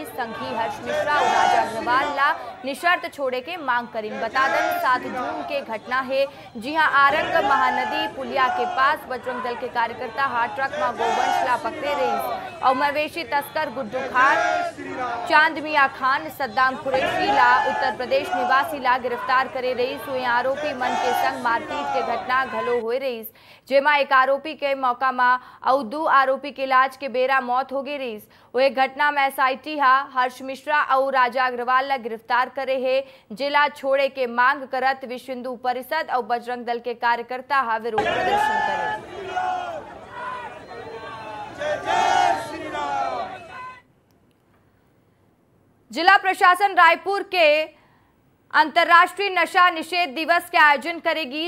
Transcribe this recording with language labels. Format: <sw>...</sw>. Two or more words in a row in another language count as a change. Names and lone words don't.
<hne>संघी हर्ष मिश्रा और राजा अग्रवाल ला निशर्त छोड़े के मांग करी। बता दें 7 जून के घटना है। जी हां, आरंग महानदी पुलिया के पास बजरंग दल के कार्यकर्ता ट्रक में गोवंश ला पकड़े रही और मवेशी तस्कर गुड्डू खान, चांद मिया खान, सद्दाम कुरैशी ला उत्तर प्रदेश निवासी ला गिरफ्तार करे रही। सोए आरोपी मन के संग मारपीट के घटना घलो हो रही, जेमा 1 आरोपी के मौका में और 2 आरोपी के इलाज के बेरा मौत हो गई रही। वो घटना में SIT हर्ष मिश्रा और राजा अग्रवाल ला गिरफ्तार करे है। जिला छोड़े के मांग करत विश्व हिंदू परिषद और बजरंग दल के कार्यकर्ता विरोध प्रदर्शन करे। जिला प्रशासन रायपुर के अंतर्राष्ट्रीय नशा निषेध दिवस के आयोजन करेगी।</hne>